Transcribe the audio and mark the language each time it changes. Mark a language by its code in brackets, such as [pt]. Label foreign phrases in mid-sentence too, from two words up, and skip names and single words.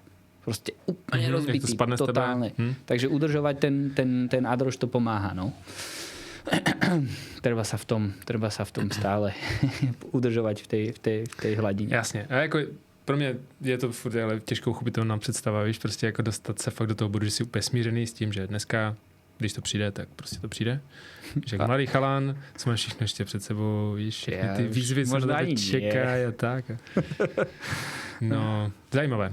[sk] Proste úplne rozbitý, totálne. Takže udržovať ten adroš to pomáha, no. Treba sa v tom stále udržovať v tej hladine. Jasne. [cs] A jako pro mě je to furt ale těžko uchopitelná představa, víš, prostě jako dostat se fakt do toho bodu, že jsi úplně smířený s tím, že dneska, když to přijde, tak prostě to přijde. Že jak mladý chalán, co máš všechno ještě před sebou, víš, všechny ty výzvy se na tebe čekají a tak. No, zajímavé.